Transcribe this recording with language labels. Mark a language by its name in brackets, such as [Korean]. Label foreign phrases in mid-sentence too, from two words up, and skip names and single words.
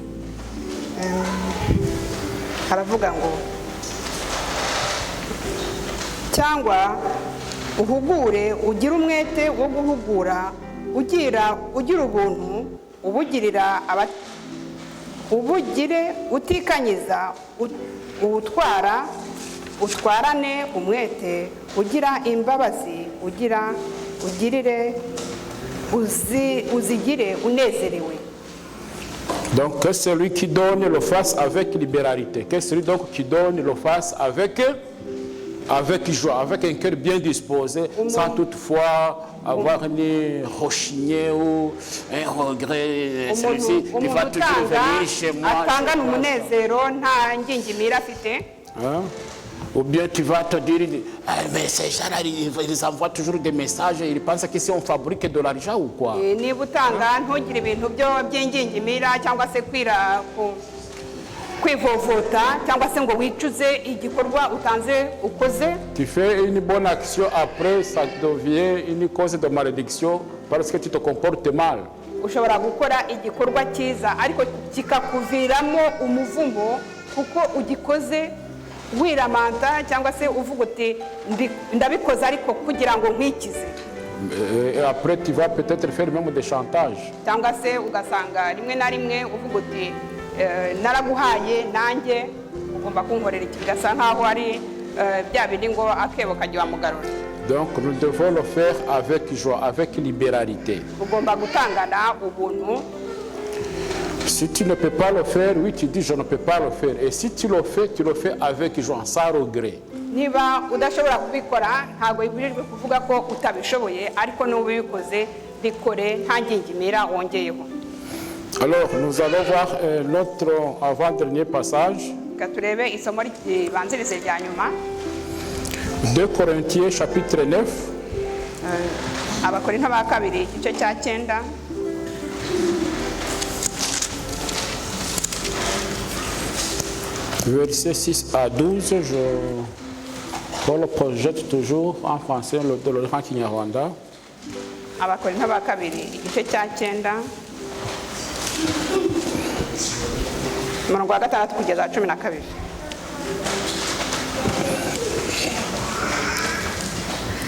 [Kinyarwanda] haravuga ngo cyangwa uhugure ugira umwete wo guhugura ugira ubuntu ubugire utikanyiza utwarane umwete ugira imbabazi ugirire uzigire unezerewe. [French] Donc que celui qui donne le fasse avec libéralité, que celui donc qui donne le fasse avec joie, avec un cœur bien disposé, sans toutefois avoir ni rechigner ou un regret. Celui-ci qui va toujours venir chez moi. [Kinyarwanda] Atangana umunezero nta ngingimira afite. [French] Ou bien tu vas te dire, mais ces gens-là, ils envoient toujours des messages, ils pensent que si on fabrique de l'argent ou quoi. [Kinyarwanda] Niba utanga ntugire ibintu byo by'ingingimira cyangwa se kwivovota cyangwa se ngo wicuze igikorwa utanze ukoze. [French] Tu fais une bonne action, après ça devient une cause de malédiction parce que tu te comportes mal. [Kinyarwanda] Ushobora gukora igikorwa cyiza ariko kikakuviramo umuvumo kuko ugikoze wiramanta cyangwa se uvuga uti ndabikoze ariko kugira ngo nkwikize. [French] Et après tu vas peut-être faire même des chantages. [Kinyarwanda] Cyangwa se ugasanga rimwe na rimwe uvuga uti naraguhaye nanjye ugomba kunkorera iki, gasa nkaho ari bya bindi ngo akebo kajya mugarura. [French] Donc nous devons le faire avec joie, avec libéralité. [Kinyarwanda] Ugomba gutangana ubuntu. [French] Si tu ne peux pas le faire, oui, tu dis je ne peux pas le faire. Et si tu le fais avec joie, sans regret. [Kinyarwanda] Niba udashobora kubikora ntabwo bibirijwe kuvuga ko utabishoboye, ariko n'ubikoze bikore nta ngingimira wongeyeho. [French] Alors nous allons voir notre avant-dernier passage. [Kinyarwanda] Turebe isomo ribanzirize rya nyuma. [French] 2 Corinthiens chapitre 9. [Kinyarwanda] Abakorinto ba kabiri igice cya 9. [French] Versets 6 à 12, je le projette toujours en français, le lire en Kinyarwanda. [Kinyarwanda] Abakorinto ba kabiri igice cya 9 umurongo wa 6 kugeza 12.